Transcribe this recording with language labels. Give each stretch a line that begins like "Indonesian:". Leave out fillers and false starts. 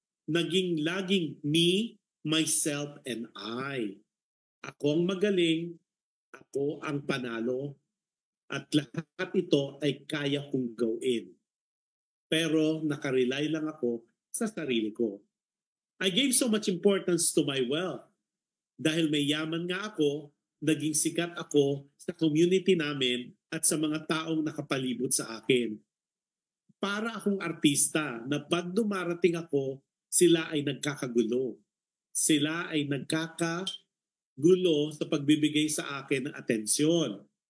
Filipino: Naging laging
English: me, myself, and I.
Filipino: Ako ang magaling, ako ang panalo, at lahat ito ay kaya kong gawin. Pero nakarely lang ako sa sarili ko.
English: I gave so much importance to my wealth.
Filipino: Dahil may yaman nga ako, naging sikat ako sa community namin at sa mga taong nakapalibot sa akin. Para akong artista na pag dumarating ako, sila ay nagkakagulo. Sila ay nagkakagulo sa pagbibigay sa akin ng atensyon.